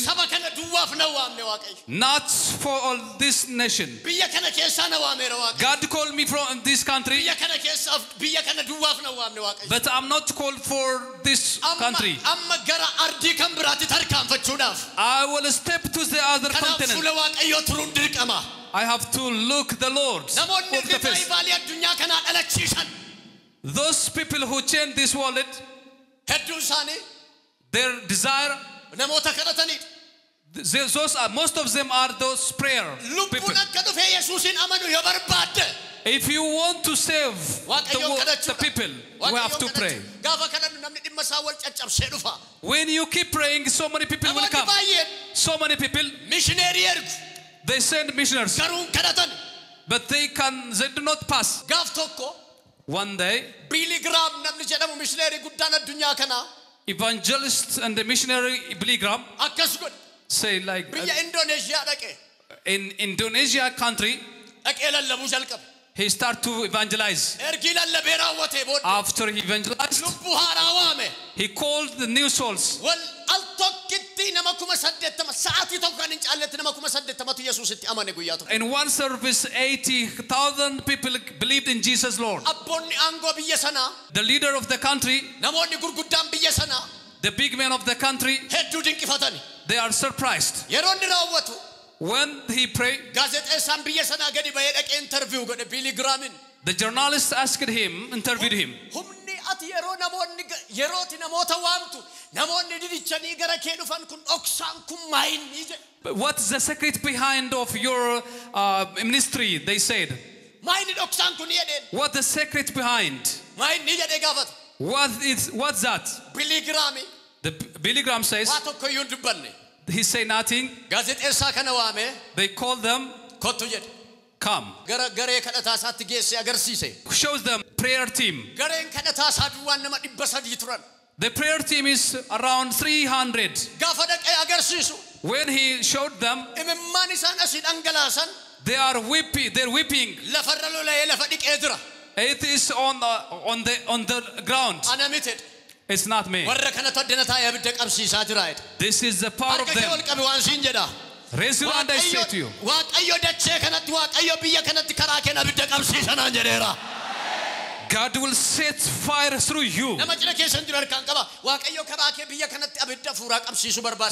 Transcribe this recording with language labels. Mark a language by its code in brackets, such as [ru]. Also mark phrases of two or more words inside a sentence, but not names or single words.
[om] Saba kana duwwaaf na waamne Waaqayyo. [en] not for all this nation. [om] Biyya kana keessaa na waameera Waaqayyo. [en] God called me from this country, [om] Biyya kana keessaaf biyya kana duwwaaf na waamne Waaqayyo. [en] but I'm not called for this country. [om] Amma gara ardii kan biraatti tarkaanfachuudhaaf. [en] I will step to the other [om] Kanaaf [en] continent. [om] fuula Waaqayyoo turuun dirqama. [en] I have to look the Lord. [om] Namoonni [en] of the face. [om] rivaayivalii addunyaa kanaa dhalachiisan [en] Those people who change this world, [om] hedduun isaanii [en] their desire, [om] namoota kadhataniidha. [en] most of them are those prayer people. [om] Lubbuun akka dhufee Yesuusin amanu yoo barbaadde. [en] If you want to save the people, we have to pray. [om] Gaafa kadhannu namni dhimma isaa wal caccabsee dhufa. [en] When you keep praying, so many people will come. So many people, [om] Missionary ergu. [en] they send missionaries, [om] Garuu kadhatan. [en] but they do not pass. [om] Gaaf tokko. [en] One day, [om] Billy Graham namni jedhamu missionary guddaan addunyaa kana. [en] evangelist and the missionary Billy Graham [om] Akkas godhe. [en] say like [om] Biyya Indonesia dhaqe. [en] in Indonesia country, [om] Dhaqee lallabuu jalqabe. [en] he start to evangelize. [om] Ergi lallabee raawwatee booda. [en] After he evangelized, [om] Lubbuu haaraa waame. [en] he called the new souls. [om] Wal al tokkitti nama 80,000 sa'aatii tokko kan hin caalletti nama 80,000tu Yesuusitti amane guyyaa tokko. [en] In one service, 80,000 people believed in Jesus Lord. [om] Abboonni aangoo biyya sanaa. [en] The leader of the country, [om] Namoonni gurguddaan biyya sanaa. [en] the big man of the country, [om] Hedduu dinqifatani. [en] they are surprised. [om] Yeroo inni raawwatu. [en] When he prayed, [om] Gaazexeessaan biyya sanaa gadi bahee dhaqee interview godhe Billy Grahamin. [en] the journalist asked him, interviewed him. [om] Humni ati yerooti namoota waamtu namoonni didichanii gara kee dhufan kun dhoksaan kun maayinni jedhe. [en] But what's the secret behind of your ministry? They said. [om] Maayinni dhoksaan kun jedheen. [en] What the secret behind? [om] Maayinni jedhee gaafata. [en] What's that? Billy Graham The Billy Graham says, [om] waa tokko iyyuu hin dubbanne. [en] he say nothing. [om] Gaazexeessaa kana waame [en] They call them, [om] kottu jedhe. [en] come. [om] Gara garee kadhataa isaatti geesse agarsiise. [en] Shows them prayer team. [om] Gareen kadhataa isaa duwwaan nama 300 turan. [en] The prayer team is around 300. [om] Gaafa dhaqee agarsiisu. [en] When he showed them, [om] Imimmaan isaan asii dhangalaasan. [en] they're weeping. [om] Lafarra lola'ee lafa dhiqee jira. [en] It is on the ground. [om] Ana miti. [en] It's not me. [om] Warra kanatu addana taa'ee abidda qabsiisaa jira jedhe. [en] This is the power of [om] Harka kee ol [en] them. [om] qabi waan siin jedha. [en] Raise your hand, I say to you. [om] Waaqayyo dachee kanatti waaqayyo biyya kanatti karaa kee abidda qabsiisanaan jedheera. [en] God will set fire through you. [om] Nama cina keessan jiru harkaan qaba. Waaqayyo karaa kee biyya kanatti abidda fuuraa qabsiisuu barbaada.